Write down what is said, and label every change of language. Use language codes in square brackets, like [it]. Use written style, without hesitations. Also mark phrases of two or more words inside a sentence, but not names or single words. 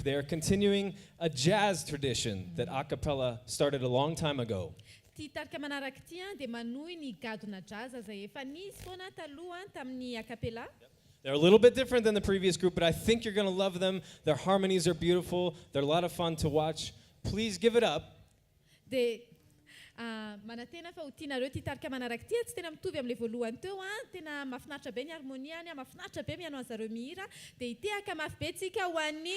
[en] They are continuing a jazz tradition that a cappella started a long time ago. They're a little bit different than the previous group, but I think you're going to love them. Their harmonies are beautiful. They're a lot of fun to watch. Please give it up. [mg] Manatena fa utinareo ty tarika manaraka ty tsy tena mitovy am'le voalohany teo tena mahafinaritra be ny harmoniany mahafinaritra be miano an'zareo mihira dia itehaka mafy be tsika ho an'ny